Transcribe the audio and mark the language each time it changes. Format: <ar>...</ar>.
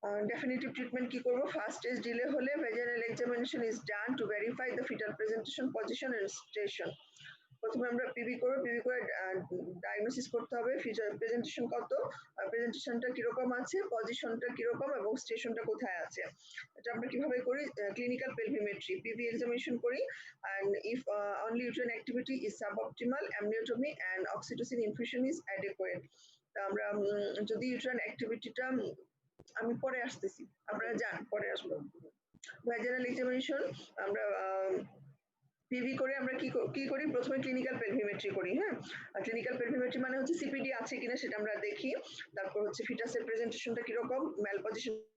<en>definitive treatment</en> <bn>কি করব?</bn> <en>First stage delay হলে vaginal examination is done to verify the fetal presentation, position and station.</en> <bn>প্রথমে আমরা PB করব, পিবি করে ডায়াগনোসিস করতে হবে ফিচার প্রেজেন্টেশন কত, প্রেজেন্টেশনটা কিরকম আছে, পজিশনটা কিরকম এবং স্টেশনটা কোথায় আছে। এটা আমরা কিভাবে করি? ক্লিনিক্যাল পেলভিমেট্রি, পিবি এক্সামিনেশন করি,</bn> <en>and if only uterine activity is suboptimal, amniotomy and oxytocin infusion is adequate.</en> <bn>আমরা যদি ইউটেরাইন অ্যাক্টিভিটিটা, আমি পরে আসতেছি, আপনারা যান, পরে আসবো। ভ্যাজিনাল এক্সামিনেশন আমরা পিভি করে আমরা কি করি প্রথমে ক্লিনিক্যাল পেলভিমেট্রি করি। হ্যাঁ, ক্লিনিক্যাল পেলভিমেট্রি মানে হচ্ছে সিপিডি আছে কিনা সেটা আমরা দেখি। তারপর হচ্ছে ফিটাসের প্রেজেন্টেশনটা কিরকম, ম্যাল পজিশন</bn>